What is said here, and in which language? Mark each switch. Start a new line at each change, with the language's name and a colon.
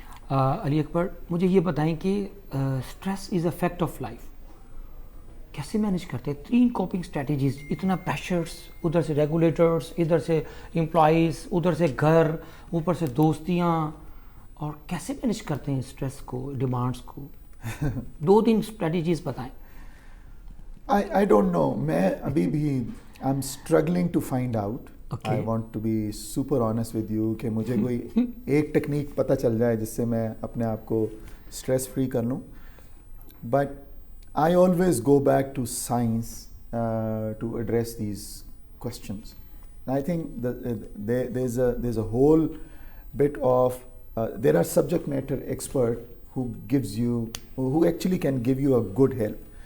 Urdu: علی اکبر, مجھے یہ بتائیں کہ
English: stress is a fact of life,
Urdu: کیسے مینیج کرتے ہیں 3 کوپنگ اسٹریٹجیز؟ اتنا پریشرس, ادھر سے ریگولیٹرس, ادھر سے امپلائیز, ادھر سے گھر, اوپر سے دوستیاں, اور کیسے مینیج کرتے ہیں اسٹریس کو, ڈیمانڈس کو؟ 2-3 اسٹریٹجیز بتائیں.
English: I don't know.
Urdu: میں ابھی بھی
English: I'm struggling to find out. I want to be super honest with you
Urdu: کہ مجھے کوئی ایک ٹیکنیک پتہ چل جائے جس سے میں اپنے آپ کو اسٹریس فری کر لوں.
English: But I always go back to science to address these questions. I think that there's a whole bit of there are subject matter expert who actually can give you a good help.